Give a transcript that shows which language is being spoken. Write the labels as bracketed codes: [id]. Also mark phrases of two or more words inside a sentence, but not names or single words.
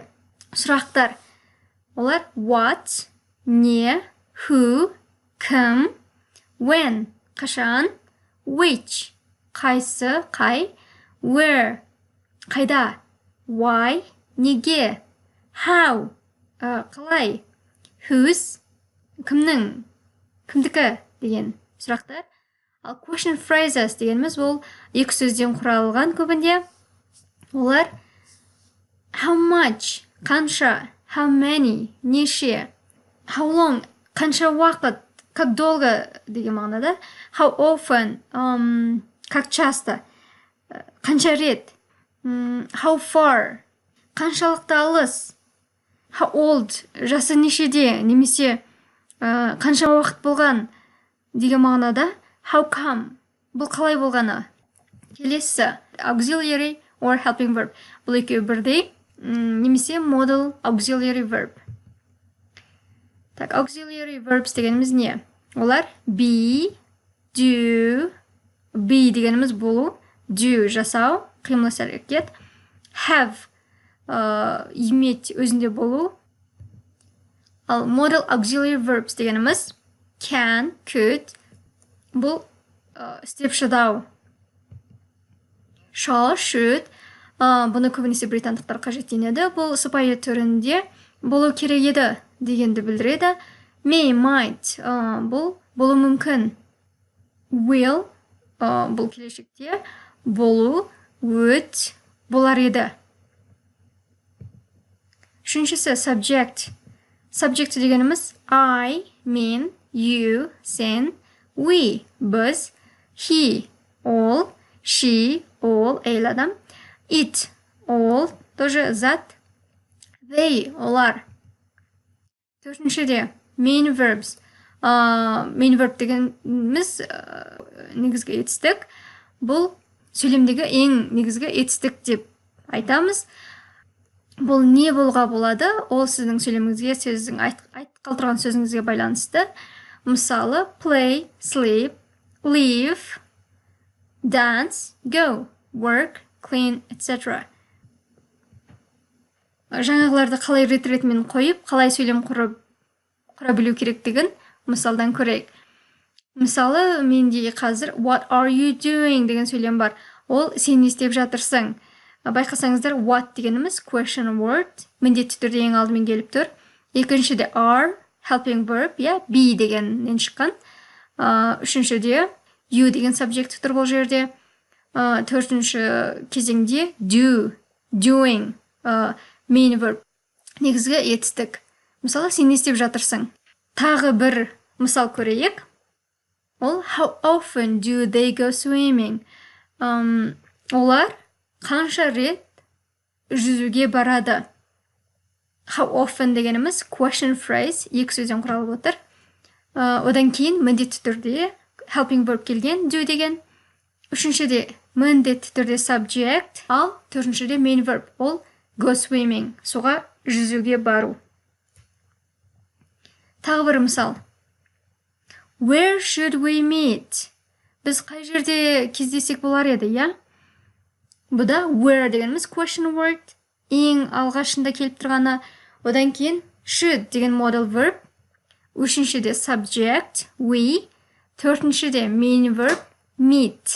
[kk] Сұрақтар. Олар what, не, who, кім, when, қашан, which, қайсы, қай, where, қайда, why, неге, how, қалай, whose, кімнің, кімдікі деген сұрақтар. Ал [en] question phrases [kk] дегеніміз бұл екі сөзден құралған көбінде. [en] Олар how much, қанша, how many, неше, how long, [kk] қанша уақыт, [ru] как долго [kk] деген мағынада, [en] how often, [ru] как часто, [kk] қанша рет, [en] how far, [kk] қаншалықты алыс, [en] how old, [kk] жасы нешеде, немесе қанша уақыт болған деген мағынада, [en] how come, [kk] бұл қалай болғаны. Келесі [en] auxiliary or helping verb. [kk] Бұл екеуі бірдей, немесе [en] modal auxiliary verb. [kk] Так, [en] auxiliary verbs [kk] дегеніміз не? Олар be, do, be дегеніміз болу, do жасау, қимыл іс-әрекет, have иметь өзінде болу. Ал [en] modal auxiliary verbs [kk] дегеніміз [en] can, could, [kk] бұл істеп шыдау. [en] Shall, should, [kk] бұны көбінесе британдықтар қажеттенеді. Бұл сыпайы түрінде болу керек еді дегенді білдіреді. [en] May, might, [kk] бұл болу мүмкін. Will, бұл келешекте болу, would, болар еді. Үшіншісі subject. Subject дегеніміз I, мен, [en] you, сен, we, біз, he, all, she, all, [kk] әйел адам, [en] it, all, [kk] тоже зат, they, олар. Төртіншіде [en] main verbs. Main verb [kk] дегеніміз негізгі етістік. Бұл сөйлемдегі ең негізгі етістік деп айтамыз. Бұл не болуға болады? Ол сіздің сөйлеміңізге, сіздің айтқалы тұрған сөзіңізге байланысты. Мысалы, [en] play, sleep, live, dance, go, work, clean, etc. [kk] Жаңағыларды қалай рет-ретімен қойып, қалай сөйлем құра білу керектігін мысалдан көрейік. Мысалы, менде қазір [en] what are you doing [kk] деген сөйлем бар. Ол сен не істеп жатырсың. Байқасаңыздар, what дегеніміз [en] question word, [kk] міндетті түрде ең алдымен келіп тұр. Екіншіде are, [en] helping verb, [kk] be дегеннен шыққан. Үшіншіде you деген subject тұр бұл жерде. Төртінші кезеңде [en] do, doing, main verb, [kk] негізгі етістік. Мысалы, сен не істеп жатырсың? Тағы бір мысал көрейік. [en] Ол how often do they go swimming? [kk] Олар қанша рет жүзуге барады? [en] How often дегеніміз question phrase, [kk] екі сөзден құралып отыр. Одан кейін міндетті түрде [en] helping verb [kk] келген, do деген. Үшіншіде міндетті түрде subject, ал төртіншіде [en] main verb, [kk] ол [en] go swimming, [kk] суға жүзуге бару. Тағы бір мысал. [en] Where should we meet? [kk] Біз қай жерде кездесек болар еді, я? Бұда where дегеніміз [en] question word, [kk] ең алғашында келіп тұрғаны. Одан кейін should деген [en] modal verb, [kk] үшіншіде subject, we, төртіншіде [en] main verb, [kk] meet.